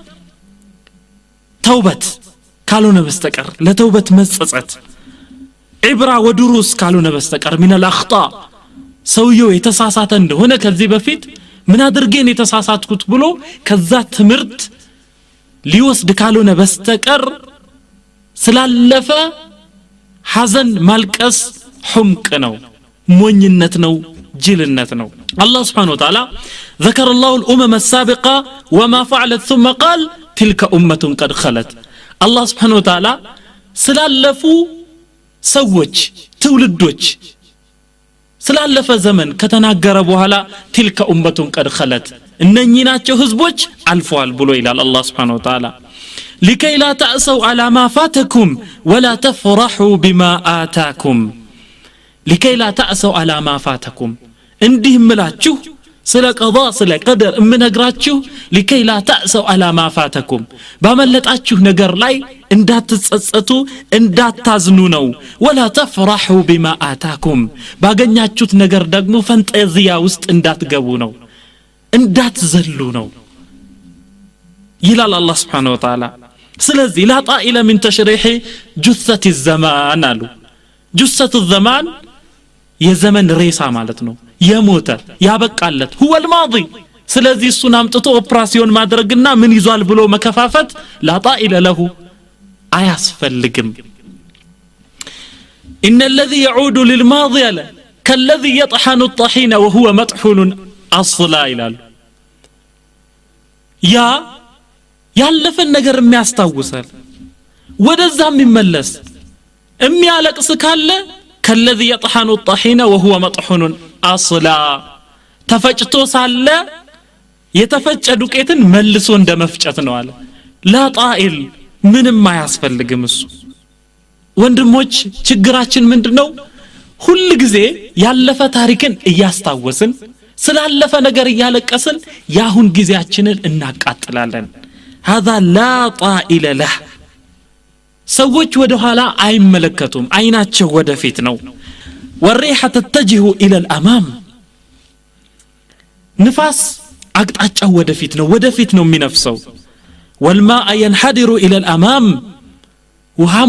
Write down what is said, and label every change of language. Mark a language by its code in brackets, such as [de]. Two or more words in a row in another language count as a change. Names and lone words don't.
[am] ተውበት ካልሆነ በስተቀር ለተውበት መጸጸት [ar] عبرة ودروس [am] ካልሆነ በስተቀር [ar] من الاخطاء [am] ሰውየው የተሳሳተ እንደሆነ ከዚህ በፊት ምን አድርገን የተሳሳትኩት ብሎ ከዛ ትምርት ሊወስድ ካልሆነ በስተቀር ስላለፈ ሐዘን ማልቀስ [ar] حمق [am] ነው ሞኝነት ነው ጅልነት ነው [ar] الله سبحانه وتعالى ذكر الله الأمم السابقة وما فعلت ثم قال تلك أمة قد خلت الله سبحانه وتعالى [am] ስላለፉ ሰዎች ትውልዶች ስላለፈ ዘመን ከተናገረ በኋላ [ar] تلك أمة قد خلت [am] እነኚህ ናቸው ህዝቦች አልፈዋል ብሎ ይላል [ar] الله سبحانه وتعالى لكي لا تأسوا على ما فاتكم ولا تفرحوا بما آتاكم لكي لا تأسوا على ما فاتكم [am] እንዲህ ምላችሁ ስለ ቀضاء ስለ ቀደር እምነግራችሁ [ar] لكي لا تأسوا على ما فاتكم [am] ባመለጣችሁ ነገር ላይ እንዳትጸጸቱ እንዳታዝኑ ነው [ar] ولا تفرحوا بما آتاكم [am] ባገኛችሁት ነገር ደግሞ ፈንጠዚያ ውስጥ እንዳትገቡ ነው እንዳትዘሉ ነው ይላል [ar] الله سبحانه وتعالى [am] ስለዚህ [ar] لا طائل من تشريح جثة الزمان [am] አሉ [ar] جثة الزمان [am] የዘመን ሬሳ ማለት ነው የሞተ ያበቃለት [ar] هو الماضي [am] ስለዚህ እሱን አምጥቶ ኦፕራሲዮን ማድረግና ምን ይዟል ብሎ መከፋፈት [ar] لا طائل له [am] አያስፈልግም [ar] إن الذي يعود للماضي كالذي يطحن الطحين وهو مطحون أصلا [am] ይላል ያ ያለፈን ነገር የሚያስታውሳል ወደዛም ይመለስ የሚያለቅስ ካለ ከለዚ [ar] يطحن الطحين وهو مطحون اصلا [am] ተፈጭቶ ሳለ የተፈጨ ዱቄትን መልሶ እንደመፍጨት ነው አለ [ar] لا طائل [am] ምንም አያስፈልግም እሱ ወንድሞች ችግራችን ምንድነው ሁሉ ጊዜ ያለፈ ታሪክን እያስታወስን ስላለፈ ነገር እያለቀስን ያሁን ጊዜያችንን እናቃጥላለን [ar] هذا لا طائل له [am] ሰዎች ወደ ኋላ አይመለከቱም አይናቸው ወደፊት ነው [ar] والريحة تتجه الى الامام [am] ንፋስ አቅጣጫው ወደፊት ነው የሚነፍሰው [ar] والماء ينحدر الى الامام وهم